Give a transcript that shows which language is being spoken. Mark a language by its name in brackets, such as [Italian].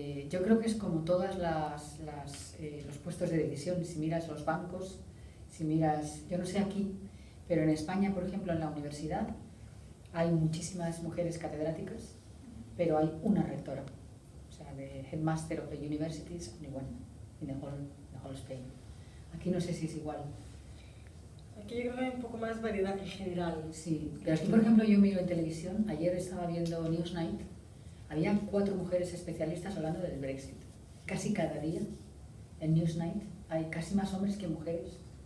[Spanish] Yo creo que es como todas los puestos de decisión. Si miras los bancos, si miras, yo no sé aquí, pero en España, por ejemplo, en la universidad hay muchísimas mujeres catedráticas, pero hay una rectora. O sea, [English] the headmaster of the university is only one in the whole Spain. [Spanish] Aquí no sé si es igual. Aquí yo creo que hay un poco más variedad en general. Sí, pero aquí, por ejemplo, yo miro en televisión, ayer estaba viendo Newsnight, había 4 mujeres especialistas hablando del Brexit. Casi cada día en Newsnight hay casi más hombres que mujeres.